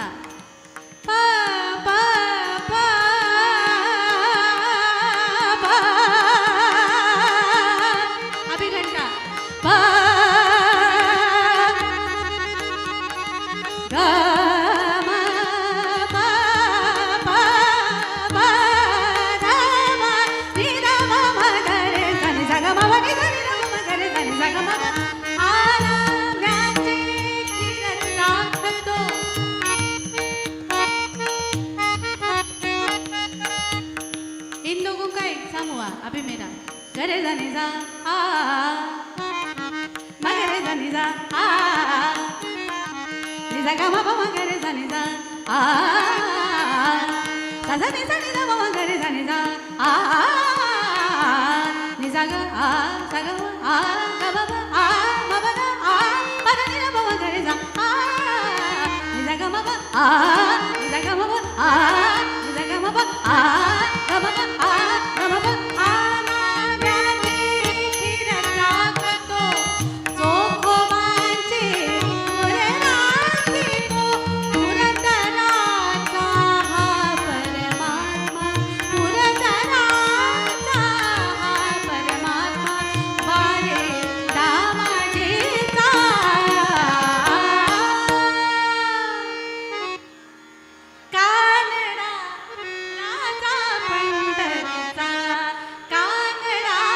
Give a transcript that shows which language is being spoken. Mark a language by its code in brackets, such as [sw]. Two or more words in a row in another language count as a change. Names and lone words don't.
[mr] पा पा पा पा, अभी घंटा पा गा मा पा पा पा धा मा नी धा मा मा गा रे सा नि सा गा मा मा नि धा नि धा मा मा गा रे सा नि सा गा मा गा। आराम्याचे किरण राखतो, [hi] इन लोगों का एग्जाम हुआ अभी मेरा। गरे सा नि सा आ मा गा रे सा नि सा आ नि सा गा मा पा मा गा रे सा नि सा आ सा सा नि सा मा मा गा रे सा नि सा आ नि सा गा आ सा गा मा आ गा मा पा आ मा पा गा आ पा गा नि धा मा मा गा रे सा आ नि सा गा मा पा आ नि सा गा मा पा आ नि सा गा मा पा आ गा मा पा आ गा मा पा। [mr] आराम्याचे किरण राखतो, जोखमांचे मोर राखितो, पुरंदराचा हा परमात्मा, पुरंदराचा हा परमात्मा, वारे दामाजीचा कानडा राजा पंढरीचा कानडा।